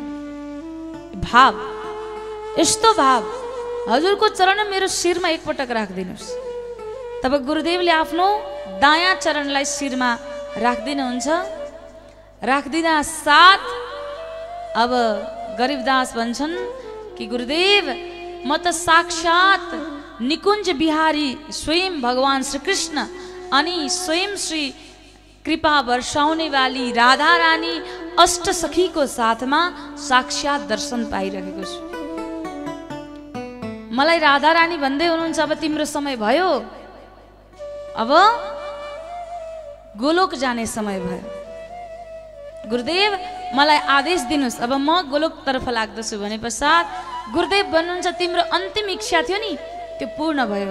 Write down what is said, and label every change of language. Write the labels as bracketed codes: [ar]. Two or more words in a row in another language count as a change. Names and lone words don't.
[ne] भाव, यस्तो भाव, हजुरको चरण मेरो शिरमा एकपटक राखिदिनुहोस्। तब गुरुदेवले आफ्नो दायाँ चरणलाई शिरमा राखिदिनुहुन्छ। राखिदिँदा साथ अब गरिबदास भन्छन् कि गुरुदेव म त साक्षात निकुञ्ज बिहारी स्वयं भगवान श्री कृष्ण अनि स्वयं श्री कृपा वर्षाउने वाली राधा रानी अष्ट सखीको साथमा साक्षात दर्शन पाइरहेको छु। मलाई राधा रानी भन्दै हुनुहुन्छ अब तिम्रो समय भयो, अब गोलोक जाने समय भयो, गुरुदेव मलाई आदेश दिनुहोस्, अब म गोलोक तर्फ लाग्दछु भने पश्चात गुरुदेव भन्नुहुन्छ तिम्रो अन्तिम इच्छा थियो नि त्यो पूर्ण भयो।